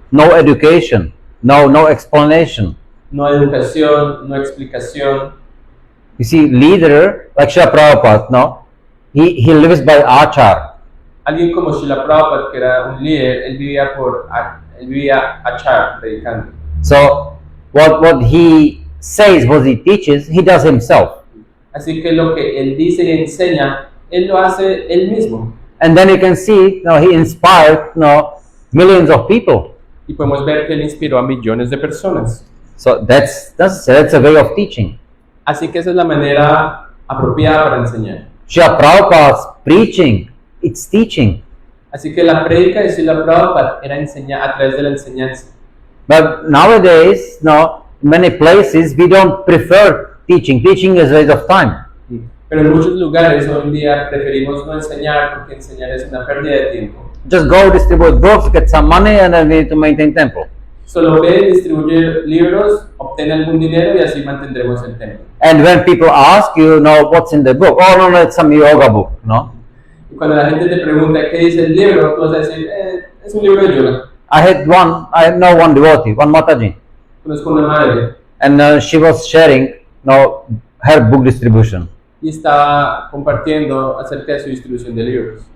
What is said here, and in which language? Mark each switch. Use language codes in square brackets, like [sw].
[en] No education, no explanation. [es] No educación, no explicación. [en] You see, leader like Srila Prabhupada, he lives by achar. [es] Alguien como Srila Prabhupada, que era un líder, él vivía achar, predicando. [en] So what he says, what he teaches, he does himself. [es] Así que lo que él dice y enseña, él lo hace él mismo. [en] And then you can see, he inspired, millions of people. [es] Y podemos ver que él inspiró a millones de personas. [en] So that's a way of teaching. [es] Así que esa es la manera apropiada para enseñar. [en] Srila Prabhupada's preaching, it's teaching. [es] Así que la prédica de Srila Prabhupada era enseñar a través de la enseñanza. [en] But nowadays, in many places we don't prefer teaching. Teaching is a waste of time. [es] Pero en muchos lugares hoy en día preferimos no enseñar porque enseñar es una pérdida de tiempo. [en] Just go distribute books, get some money, and then we need to maintain temple. [es] Solo ve, distribuye libros, obtén algún dinero y así mantendremos el templo. [en] And when people ask you, what's in the book? Oh, no, it's some yoga book, [es] Y cuando la gente te pregunta qué dice el libro, tú vas a decir, es un libro de yoga. [en] I know one devotee, one Mataji. [es] Conozco una madre. [en] And she was sharing, her book distribution. [es] Y estaba compartiendo acerca de su distribución de libros.